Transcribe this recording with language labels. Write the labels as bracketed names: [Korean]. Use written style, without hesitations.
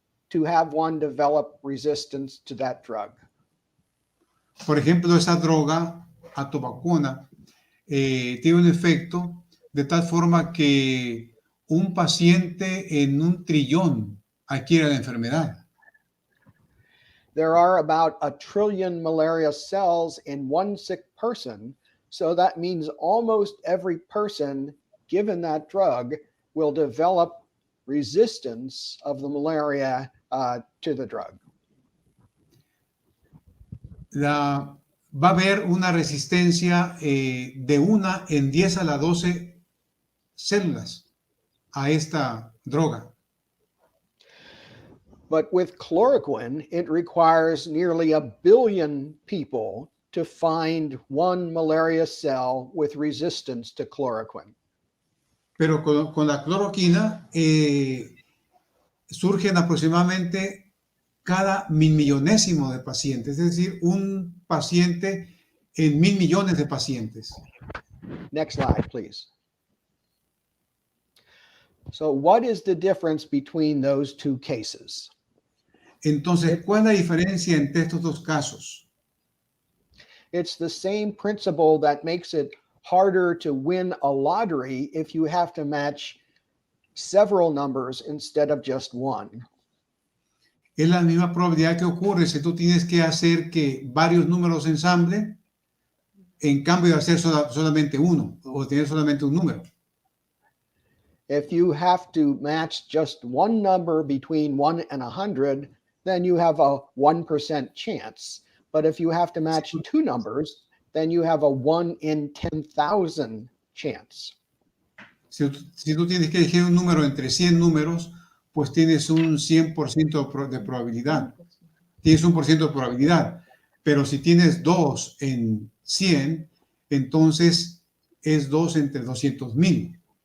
[English] to have one develop resistance to that drug. [Spanish] Por ejemplo, esa droga, atovaquona, tiene un efecto de tal forma que un paciente en 1.000.000.000 adquiere la enfermedad. [English] There are about 1 trillion malaria cells in one sick person, so that means almost every person given that drug will develop resistance of the malaria to the drug. [Spanish] Va a haber una resistencia de 1 en 10 a la 12 células a esta droga. [English] But with chloroquine, it requires nearly 1 billion people to find one malaria cell with resistance to chloroquine. [Spanish] Pero con la cloroquina surgen aproximadamente cada 1.000.000.000ésimo de pacientes, es decir, un paciente en 1.000.000.000 de pacientes. [English] Next slide, please. So what is the difference between those two cases? [Spanish] Entonces, ¿cuál es la diferencia entre estos dos casos? [English] It's the same principle that makes it harder to win a lottery if you have to match several numbers instead of just one. [Spanish] Es la misma probabilidad que ocurre si tú tienes que hacer que varios números se ensamblen, en cambio de hacer solamente uno o tener solamente un número. [English] If you have to match just one number between 1 and 100, then you have a 1% chance. But if you have to match two numbers, then you have a 1 in 10,000 chance. [Spanish] Si tú tienes que elegir un número entre 100 números, pues tienes un 100% de probabilidad. Tienes un % de probabilidad. Pero si tienes 2 en 100, entonces es 2 entre 200.000.